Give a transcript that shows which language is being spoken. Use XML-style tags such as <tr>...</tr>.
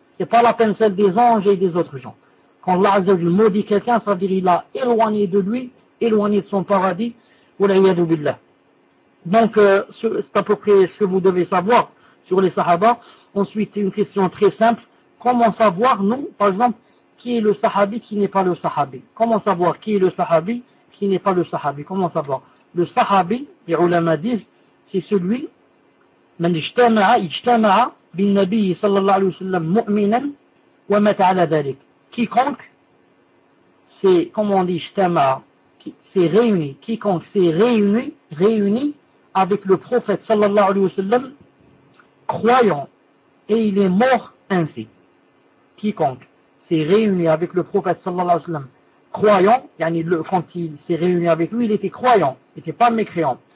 <fr>C'est pas la peine celle des anges et des autres gens. Quand Allah Azza wa Jalla maudit quelqu'un, ça veut dire qu'il l'a éloigné de lui, éloigné de son paradis. Wala'iyadu billah. Donc, c'est à peu près ce que vous devez savoir sur les sahaba. Ensuite, une question très simple. Comment savoir, nous, par exemple, qui est le sahabi qui n'est pas le sahabi? Comment savoir qui est le sahabi qui n'est pas le sahabi? Comment savoir? Le sahabi, les ulama disent, c'est celui</fr> <ar>من اجتمع اجتمع بالنبي صلى الله عليه وسلم مؤمنا ومات على ذلك.</ar> <fr>Quiconque c'est comment on dit اجتمع c'est réuni. Quiconque s'est réuni avec le prophète</fr> <ar>صلى الله عليه وسلم</ar> <fr>croyant et il est mort ainsi. Quiconque s'est réuni avec le prophète</fr> <ar>صلى الله عليه وسلم</ar> <fr>croyant, yani quand il s'est réuni avec lui, il était croyant, il n'était pas mécréant.</fr>